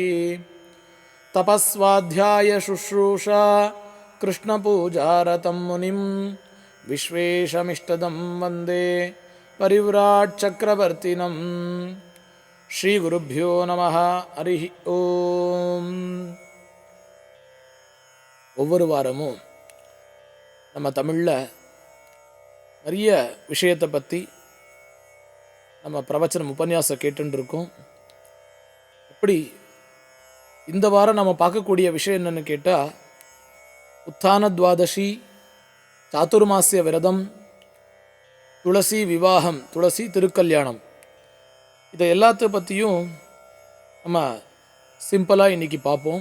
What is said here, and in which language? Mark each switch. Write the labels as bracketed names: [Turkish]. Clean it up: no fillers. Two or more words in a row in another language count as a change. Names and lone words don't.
[Sanskrit] तपस्वाध्याय शुश्रूषा कृष्णपूजारतं मुनिं विश्वेशमिष्टदं वन्दे परिव्राट् चक्रवर्तिनं। श्रीगुरुभ्यो नमः हरिः ओम्। [Tamil] ஒவ்வொரு வாரமும் நம்ம தமிழில் நிறைய விஷயத்தை பற்றி நம்ம பிரவச்சனம் உபன்யாசம் கேட்டுருக்கோம். இப்படி இந்த வாரம் நம்ம பார்க்கக்கூடிய விஷயம் என்னென்னு கேட்டால், உத்தான துவாதசி, சாதுர்மாசிய விரதம், துளசி விவாகம், துளசி திருக்கல்யாணம், இதை எல்லாத்த பற்றியும் நம்ம சிம்பிளாக இன்றைக்கி பார்ப்போம்.